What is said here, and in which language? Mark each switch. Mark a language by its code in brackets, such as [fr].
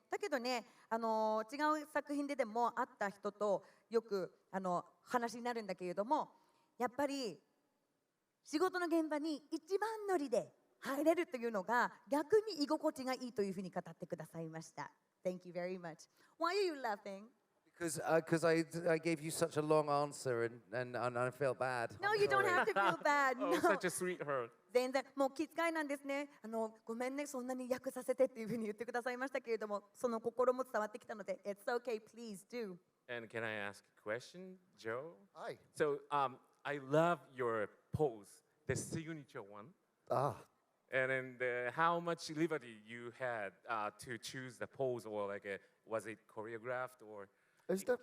[ja] だけどね、違う作品でも会った人とよく話になるんだけれども、やっぱり仕事の現場に一番乗りで入れるというのが逆に居心地がいいというふうに語ってくださいました。 [en] Thank you very much. Why are you laughing? Because I gave you such a long answer and I felt bad. No, you don't have to feel bad. Oh, No. such a sweetheart. [ja] 全然もう気遣いなんですね。ごめんね、そんなに訳させてっていうふうに言ってくださいましたけれども、その心も伝わってきたので、 [en] It's okay, please do. And can I ask a question, Joe? Hi. So I love your pose, the signature one. Ah, And then how much liberty you had to choose the pose, or like was it choreographed, or It's it def-